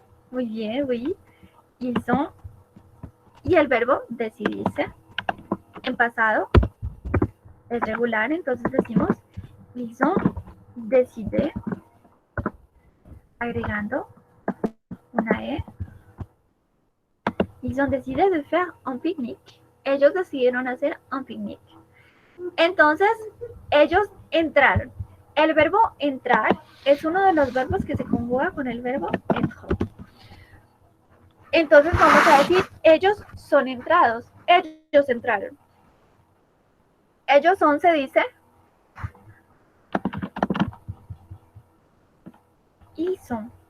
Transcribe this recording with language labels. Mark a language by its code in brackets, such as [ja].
[es] Muy bien, oui. [fr] Ils ont. [es] Y el verbo decidirse en pasado es regular, entonces decimos [fr] ils ont décidé, [es] agregando una E. [fr] Ils ont décidé de faire un pique-nique. [es] Ellos decidieron hacer un picnic. Entonces, ellos entraron. El verbo entrar es uno de los verbos que se conjuga con el verbo être. Entonces vamos a decir, ellos son entrados. Ellos entraron. Ellos son, se dice, [fr] ils sont.